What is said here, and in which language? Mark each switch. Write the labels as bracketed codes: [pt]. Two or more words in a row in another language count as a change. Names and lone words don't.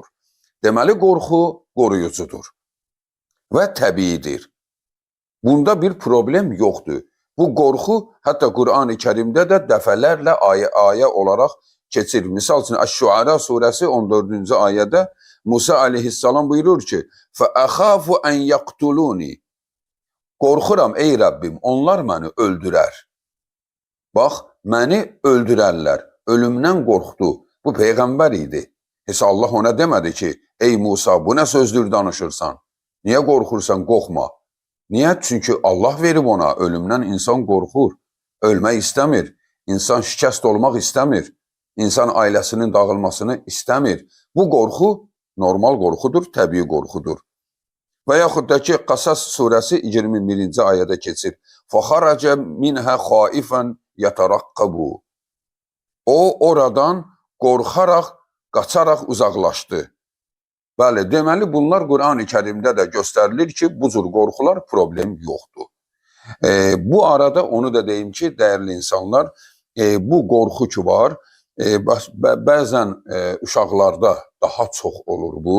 [az] Deməli, qorxu qoruyucudur və təbiidir. Bunda bir problem yoxdur. Bu qorxu hətta Qur'an-ı Kərimdə də dəfələrlə ayə olaraq keçir. Misal üçün, Əş-Şüara surəsi 14-cü ayədə Musa aleyhissalam buyurur ki, [ar] فَأَخَافُ أَنْ يَقْتُلُونِ [az] Qorxuram, ey Rəbbim, onlar məni öldürər. Bax, məni öldürərlər. Ölümdən qorxdu. Bu Peyğəmbər idi. Heç Allah ona demədi ki, ey Musa, bu nə sözdür danışırsan? Niyə qorxursan? Qorxma. Niyə? Çünki Allah verib ona. Ölümdən insan qorxur. Ölmək istəmir. İnsan şikəst olmaq istəmir. İnsan ailəsinin dağılmasını istəmir. Bu qorxu normal qorxudur, təbii qorxudur. Və yaxud da ki, Qasas surəsi 21-ci ayədə keçir. [ar] فَخَرَجَ مِنْهَا خَائِفًا يَتَرَقَّبُ [az] O, oradan qorxaraq, qaçaraq uzaqlaşdı. Bəli, deməli, bunlar Qur'an-ı Kərimdə də göstərilir ki, bu cür qorxular problem yoxdur. Bu arada onu da deyim ki, dəyərli insanlar, bu qorxu ki var, bəzən uşaqlarda daha çox olur bu.